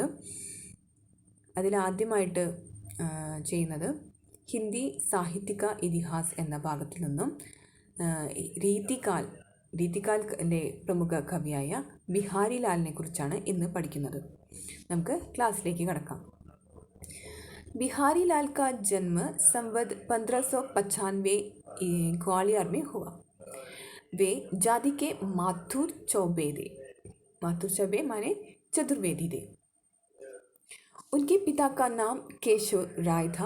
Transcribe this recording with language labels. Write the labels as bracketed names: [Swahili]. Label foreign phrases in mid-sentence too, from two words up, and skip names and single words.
[Malayalam] അതിലാദ്യമായിട്ട് ചെയ്യുന്നത് ഹിന്ദി സാഹിത്യക ഇതിഹാസ് എന്ന ഭാഗത്തിൽ നിന്നും രീതികാലിലെ പ്രമുഖ കവിയായ ബിഹാരി ലാലിനെ കുറിച്ചാണ് ഇന്ന് പഠിക്കുന്നത്. നമുക്ക് ക്ലാസ്സിലേക്ക് കടക്കാം. [Hindi] बिहारी लाल का जन्म संवत 1595 ग्वालियर में हुआ. वे जाति के माथुर चौबे माने चतुर्वेदी थे. उनके पिता का नाम केशव राय था.